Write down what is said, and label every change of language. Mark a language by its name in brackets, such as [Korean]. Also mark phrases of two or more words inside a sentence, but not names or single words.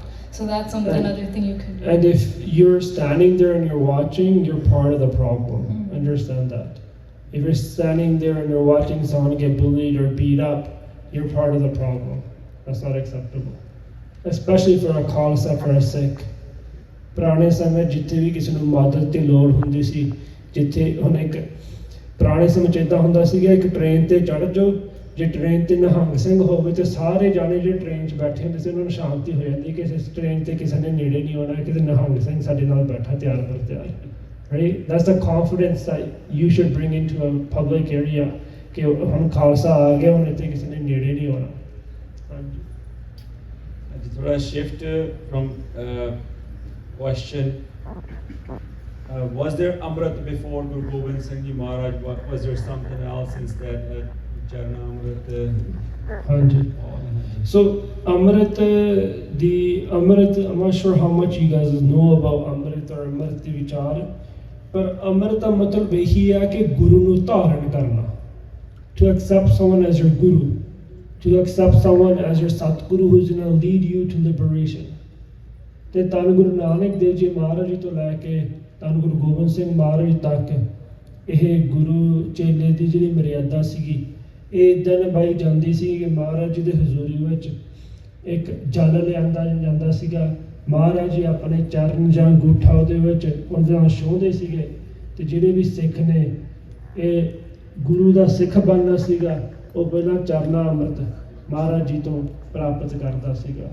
[English] So that's another thing you can do. And if you're standing there and you're watching, you're part of the problem. Understand that. If you're standing there and you're watching someone get bullied or beat up, you're part of the problem. That's not acceptable. Especially for a Khalsa, for a Sikh. [Punjabi] ਪੁਰਾਣੇ ਸਮੇਂ ਜਿੱਥੇ ਵੀ ਕਿਸੇ ਨੂੰ ਮਦਦ ਦੀ ਲੋੜ ਹੁੰਦੀ ਸੀ, ਜਿੱਥੇ ਹੁਣ ਇੱਕ ਪੁਰਾਣੇ ਸਮੇਂ 'ਚ ਇੱਦਾਂ ਹੁੰਦਾ ਸੀਗਾ, ਇੱਕ ਟ੍ਰੇਨ ਤੇ ਚੜ੍ਹ ਜਾਓ, ਜੇ ਟ੍ਰੇਨ ਤੇ ਨਿਹੰਗ ਸਿੰਘ ਹੋਵੇ ਤੇ ਸਾਰੇ ਜਾਣੇ ਜਿਹੜੇ ਟ੍ਰੇਨ 'ਚ ਬੈਠੇ ਹੁੰਦੇ ਸੀ ਉਹਨਾਂ ਨੂੰ ਸ਼ਾਂਤੀ ਹੋ ਜਾਂਦੀ ਕਿ ਇਸ ਟ੍ਰੇਨ ਤੇ ਕਿਸੇ ਨੇ ਨੇੜੇ ਨਹੀਂ ਆਉਣਾ, ਕਿਤੇ ਨਿਹੰਗ ਸਿੰਘ ਸਾਡੇ ਨਾਲ ਬੈਠਾ ਤਿਆਰ ਬਰ ਤਿਆਰ। [English] Right? That's the confidence that you should bring into a public area [Punjabi] ਕਿ ਹੁਣ ਖਾਲਸਾ ਆ ਗਿਆ, ਹੁਣ ਇੱਥੇ ਕਿਸੇ ਨੇ ਨੇੜੇ ਨਹੀਂ ਆਉਣਾ। ਹਾਂਜੀ। [English] थोड़ा shift from question. Was there Amrit before Guru Gobind Singh Ji Maharaj? Was there something else instead? [Punjabi] ਚਰਨਾ ਅੰਮ੍ਰਿਤ? [English] ਹਾਂਜੀ। So Amrit, I'm not sure how much you guys know about Amrit or Amrit [Punjabi] ਦੇ ਵਿਚਾਰ, ਪਰ Amrit ਦਾ ਮਤਲਬ ਇਹੀ ਹੈ ਕਿ ਗੁਰੂ ਨੂੰ ਧਾਰਨ ਕਰਨਾ। [English] To accept someone as your guru, to accept someone as your Satguru who's going to lead you to liberation. [Punjabi] ਤੇ ਧੰਨ ਗੁਰੂ ਨਾਨਕ ਦੇਵ ਜੀ ਮਹਾਰਾਜ ਜੀ ਤੋਂ ਲੈ ਕੇ ਧੰਨ ਗੁਰੂ ਗੋਬਿੰਦ ਸਿੰਘ ਮਹਾਰਾਜ ਤੱਕ ਇਹ ਗੁਰੂ ਚੇਲੇ ਦੀ ਜਿਹੜੀ ਮਰਿਆਦਾ ਸੀਗੀ, ਇਹ ਇੱਦਾਂ ਨਿਭਾਈ ਜਾਂਦੀ ਸੀ ਕਿ ਮਹਾਰਾਜ ਜੀ ਦੇ ਹਜ਼ੂਰੀ ਵਿੱਚ ਇੱਕ ਜਲ ਲਿਆਂਦਾ ਜਾਂਦਾ ਸੀਗਾ, ਮਹਾਰਾਜ ਜੀ ਆਪਣੇ ਚਰਨ ਜਾਂ ਅੰਗੂਠਾ ਉਹਦੇ ਵਿੱਚ ਉਹਦੇ ਨਾਲ ਛੋਹਦੇ ਸੀਗੇ, ਤੇ ਜਿਹੜੇ ਵੀ ਸਿੱਖ ਨੇ ਇਹ ਗੁਰੂ ਦਾ ਸਿੱਖ ਬਣਨਾ ਸੀਗਾ, ਉਹ ਪਹਿਲਾਂ ਚਰਨਾ ਅੰਮ੍ਰਿਤ ਮਹਾਰਾਜ ਜੀ ਤੋਂ ਪ੍ਰਾਪਤ ਕਰਦਾ ਸੀਗਾ।